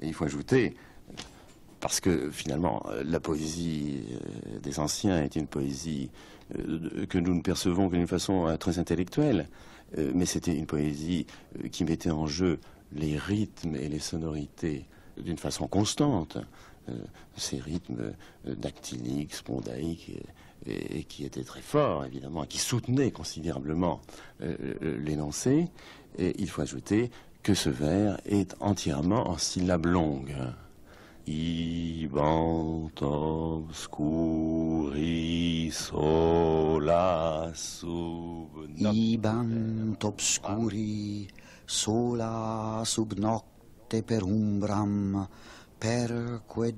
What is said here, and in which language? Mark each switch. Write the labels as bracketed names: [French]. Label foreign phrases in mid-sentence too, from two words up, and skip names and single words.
[French] Et il faut ajouter parce que finalement, la poésie des anciens est une poésie que nous ne percevons que d'une façon très intellectuelle, mais c'était une poésie qui mettait en jeu les rythmes et les sonorités d'une façon constante, ces rythmes dactyliques, spondaïques, et qui étaient très forts, évidemment, et qui soutenaient considérablement l'énoncé. Et il faut ajouter que ce vers est entièrement en syllabes longues. [Latin] Ibant obscuri sola sub Ibant obscuri sola sub nocte per umbram, perque